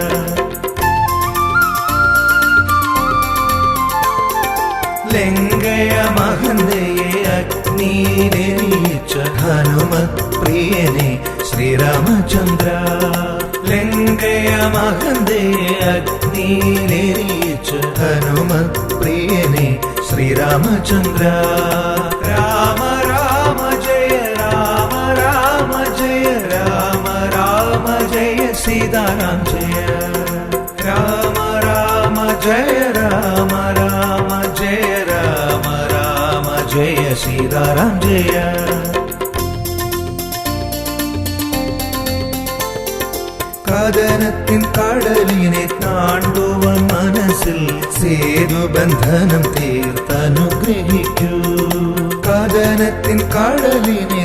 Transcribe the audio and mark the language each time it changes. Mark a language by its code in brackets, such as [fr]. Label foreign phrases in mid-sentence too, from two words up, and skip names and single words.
[ml] ലങ്കയ മഹന്തയെ അഗ്നിയിലെരിയിച്ച ഹനുമത് പ്രിയനെ ശ്രീരാമചന്ദ്ര ലങ്കയ മഹന്തയെ അഗ്നിയിലെരിയിച്ച ഹനുമത് പ്രിയനെ ശ്രീരാമചന്ദ്ര രാമ രാമ ജയ രാമ രാമ ജയ രാമ രാമ ജയ [hi] सीताराम जय राम राम जय राम राम जय राम राम जय सीताराम जय [ml] കഥനത്തിൻ കടലിനെ താണ്ടുവാൻ മനസ്സിൽ സേതുബന്ധനം തീർത്തനുഗ്രഹിക്കൂ കഥനത്തിൻ കടലിനെ